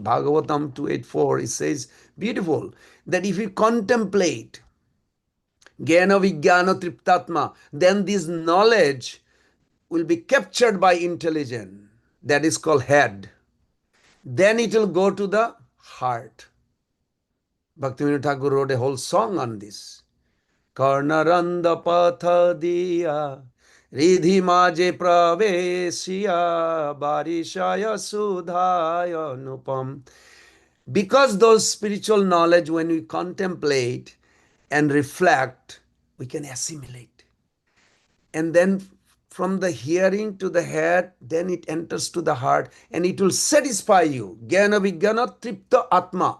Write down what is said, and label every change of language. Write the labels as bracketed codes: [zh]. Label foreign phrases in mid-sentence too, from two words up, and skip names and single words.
[en] Bhagavatam 284, it says, beautiful, that if you contemplate [sa] ज्ञान विज्ञान तृप्तात्मा, [en] then this knowledge will be captured by intelligence. That is called head. Then it will go to the heart. Bhaktivinoda Thakur wrote a whole song on this. [bn] কর্ণরন্ধ্র পথ দিয়া হৃদি মাঝে প্রবেশিয়া বরিষয় সুধায় অনুপম. [en] Because those spiritual knowledge, when we contemplate and reflect, we can assimilate. And then from the hearing to the head, then it enters to the heart and it will satisfy you. [sa] ज्ञान विज्ञान तृप्त आत्मा.